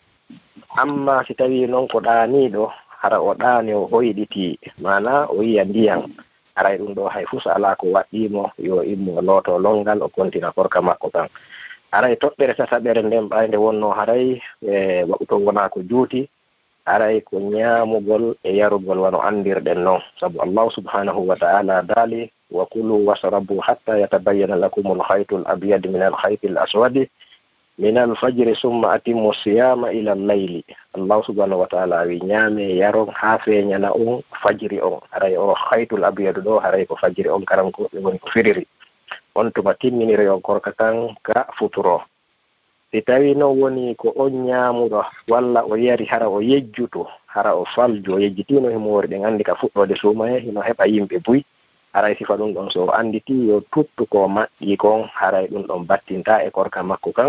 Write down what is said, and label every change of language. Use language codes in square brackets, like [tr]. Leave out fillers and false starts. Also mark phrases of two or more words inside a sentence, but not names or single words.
[ff] amma si tawi noon ko ɗaniɗo hara o ɗani o hoyɗiti, mana o yiya ndiyan, haray ɗum ɗo hay fuu so ala ko waɗɗimo yo immo looto longal o kontina korka makko kan. haray toɓɓere tataɓere nden ɓayde wonno haray waɓuto wona ko juuti, haray ko ñaamugol e yarugol wano andirɗen noon. [ar] sabu الله سبحانه وتعالى قال وكلوا واشربوا حتى يتبين لكم الخيط الأبيض من الخيط الأسود من الفجر ثم أتموا الصيام إلى الليل. الله سبحانه وتعالى [ff] wi ñaame yaron ha feeñana on fajiri on. haray o [ar] الخيط الأبيض [ff] ɗo haray ko fajiri on karam ko ɓe woni ko firiri. on tuma timminiri on korka kan ka futuro. si tawi noon woni ko on ñaamuɗo walla o yari hara o yejjuto, hara o faljo o yejjitino himo wori ɗen andi ka fuɗɗode suuma he hino heɓa yimɓe buy, haray sifa ɗum ɗon so o anditi yo tuttu ko maƴƴi kon, haray ɗum ɗon battinta e korka makko kan.